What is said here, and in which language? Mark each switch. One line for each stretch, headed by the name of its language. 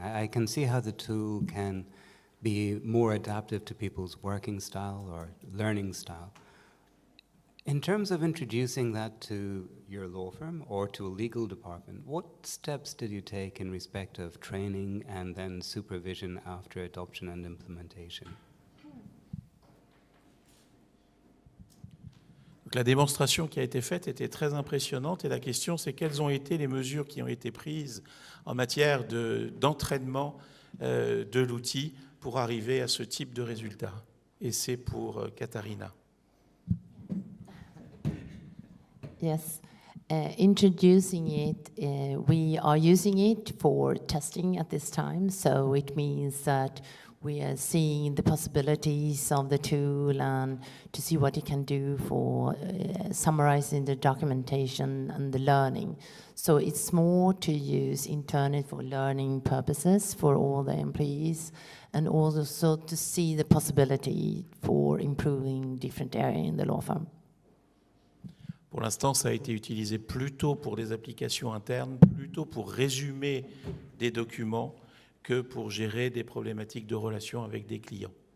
English: I can see how the tool can be more adaptive to people's working style or learning style. In terms of introducing that to your law firm or to a legal department, what steps did you take in respect of training and then supervision after adoption and implementation?
French: Donc, la démonstration qui a été faite était très impressionnante et la question c'est quelles ont été les mesures qui ont été prises en matière d'entraînement de l'outil pour arriver à ce type de résultat. Et c'est pour Katarina.
English: Yes, introducing it, we are using it for testing at this time, so it means that we are seeing the possibilities of the tool and to see what it can do for summarizing the documentation and the learning. So it's more to use internally for learning purposes for all the employees and also to see the possibility for improving different areas in the law firm.
French: Pour l'instant, ça a été utilisé plutôt pour les applications internes, plutôt pour résumer des documents que pour gérer des problématiques de relations avec des clients.